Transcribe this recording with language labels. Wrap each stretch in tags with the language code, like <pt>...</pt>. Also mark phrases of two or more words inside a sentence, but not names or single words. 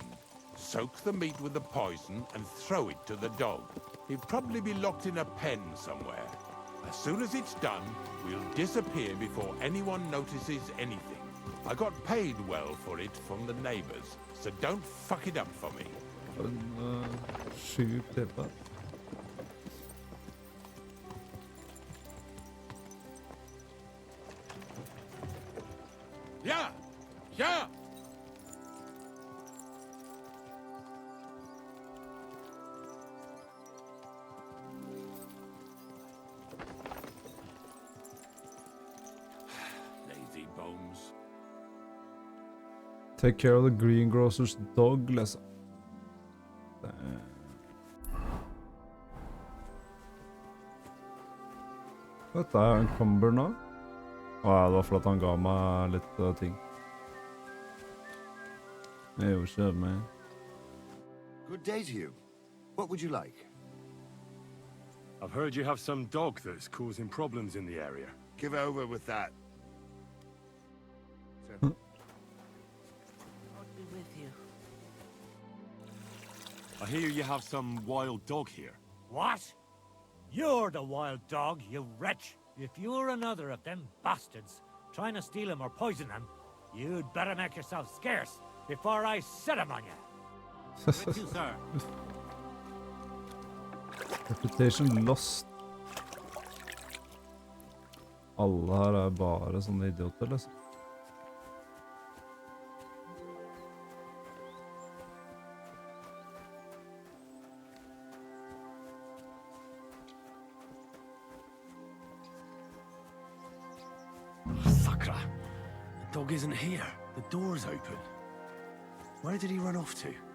<en>Soak the meat with the poison and throw it to the dog. He'll probably be locked in a pen somewhere. As soon as it's done, we'll disappear before anyone notices anything. I got paid well for it from the neighbors, so don't fuck it up for me.</en> <no>Sjukt tippa. Ja! Ja!</no> <en>Lazy bones. Take care of the greengrocer's dog,</en> <no>liksom. Dette er en comber nå. Ja, det var for at han ga meg litt ting. Jeg gjorde ikke det med.</no> <en>Good day to you. What would you like? I've heard you have some dog that's causing problems in the area. Give over with that. I'll be with you. I hear you have some wild dog here. What? You're the wild dog, you wretch. If you're another of them bastards trying to steal him or poison him, you'd better make yourself scarce before I set him on you. With you, sir. Reputation lost.</en> <no>Alle her er bare sånne idioter, liksom. Sakra!</no> <en>The dog isn't here. The door's open. Where did he run off to?</en>